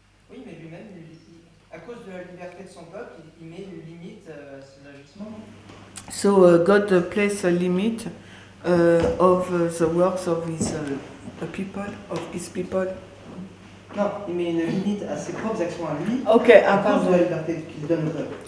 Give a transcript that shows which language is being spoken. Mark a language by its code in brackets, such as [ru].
[fr] Oui, mais lui-même, à cause de la liberté de son peuple, il met une limite à ses agissements. [en] So God placed a limit of the works of his people, of his people. [fr] Non, il met une limite à ses propres actions à lui. Ok, À cause de la liberté qu'il donne au peuple.